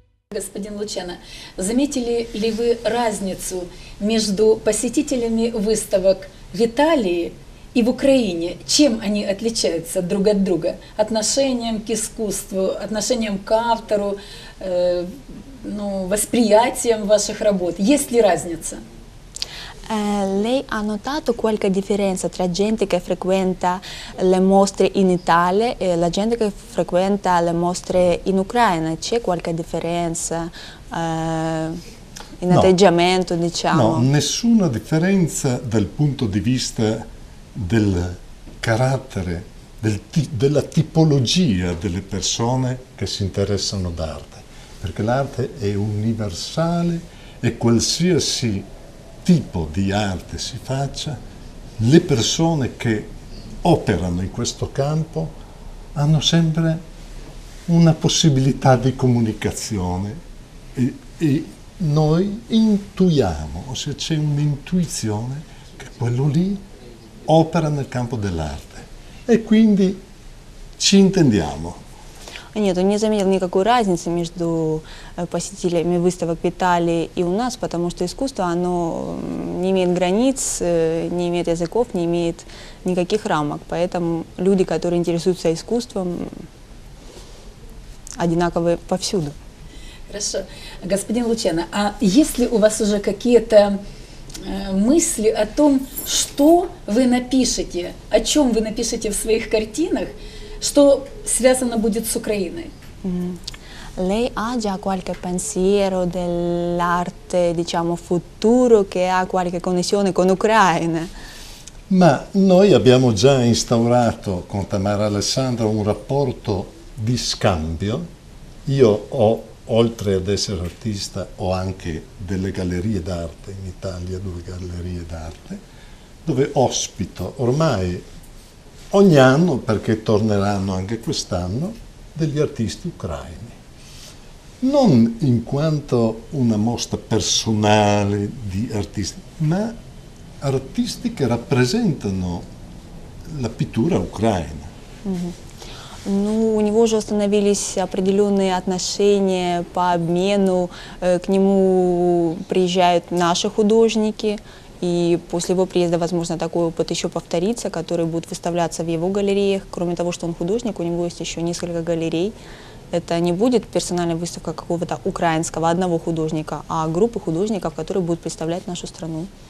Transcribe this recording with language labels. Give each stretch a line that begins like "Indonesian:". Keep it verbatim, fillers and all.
Russian: Господин Лучано, заметили ли вы разницу между посетителями выставок в Италии и в Украине? Чем они отличаются друг от друга? Отношением к искусству, отношением к автору, э, ну, восприятием ваших работ? Есть ли разница?
Italian: Eh, lei ha notato qualche differenza tra gente che frequenta le mostre in Italia e la gente che frequenta le mostre in Ucraina? C'è qualche differenza eh, in no. atteggiamento, diciamo? No, nessuna differenza dal punto di vista del carattere, del ti- della tipologia delle persone che si interessano d'arte, perché l'arte è universale e qualsiasi tipo di arte si faccia, le persone che operano in questo campo hanno sempre una possibilità di comunicazione e, e noi intuiamo, o se c'è un'intuizione che quello lì opera nel campo dell'arte e quindi ci intendiamo.
Russian: Нет, он не заметил никакой разницы между посетителями выставок в Италии и у нас, потому что искусство, оно не имеет границ, не имеет языков, не имеет никаких рамок. Поэтому люди, которые интересуются искусством, одинаковы повсюду. Хорошо. Господин Лучано, а есть ли у вас уже какие-то мысли о том, что вы напишете, о чем вы напишете в своих картинах, что связано будет с Украиной? Mm.
Italian: Lei ha già qualche pensiero dell'arte, diciamo, futuro che ha qualche connessione con l'Ucraina? Ma noi abbiamo già instaurato con Tamara Alessandra un rapporto di scambio. Io ho, oltre ad essere artista, ho anche delle gallerie d'arte in Italia, due gallerie d'arte, dove ospito ormai ogni anno, perché torneranno anche quest'anno, degli artisti ucraini. Non in quanto una mostra personale di artisti, ma artisti che rappresentano la pittura ucraina. Mm-hmm.
Russian: Ну, у него уже установились определенные отношения по обмену, э, к нему приезжают наши художники, и после его приезда, возможно, такой опыт еще повторится, который будет выставляться в его галереях. Кроме того, что он художник, у него есть еще несколько галерей. Это не будет персональная выставка какого-то украинского одного художника, а группы художников, которые будут представлять нашу страну.